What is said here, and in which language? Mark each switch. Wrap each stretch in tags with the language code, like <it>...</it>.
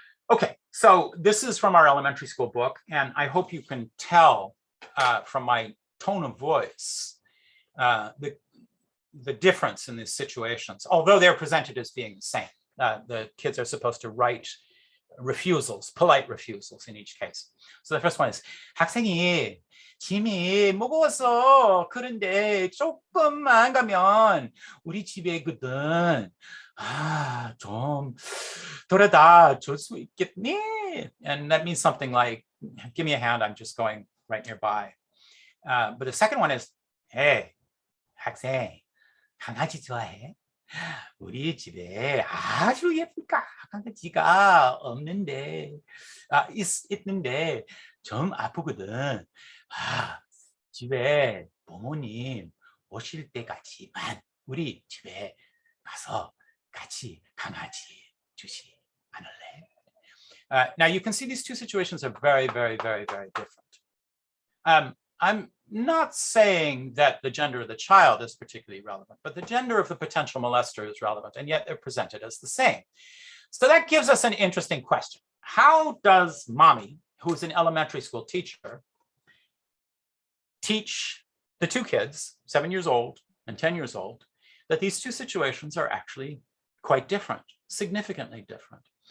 <en>Okay, so this is from our elementary school book, and I hope you can tell from my tone of voice the difference in these situations, although they're presented as being the same. The kids are supposed to write refusals, polite refusals in each case. So the first one is,</en> <ko>학생이 짐이 무거웠어. 그런데 조금만 가면 우리 집에 있거든. 좀 돌아다 줄 수 있겠니?</ko> <en>And that means something like, give me a hand, I'm just going right nearby. But the second one is, hey,</en> <ko>학생, 강아지 좋아해? 우리 집에 아주 예쁜 강아지가 없는데, 있는데 좀 아프거든. 집에 부모님 오실 때까지만 우리 집에 가서 같이 강아지 주시 않을래?</ko> <en>Now you can see these two situations are very, very, very, very different. I'm not saying that the gender of the child is particularly relevant, but the gender of the potential molester is relevant, and yet they're presented as the same. So that gives us an interesting question. How does mommy, who's an elementary school teacher, teach the two kids, 7 years old and 10 years old, that these two situations are actually quite different, significantly different?</en>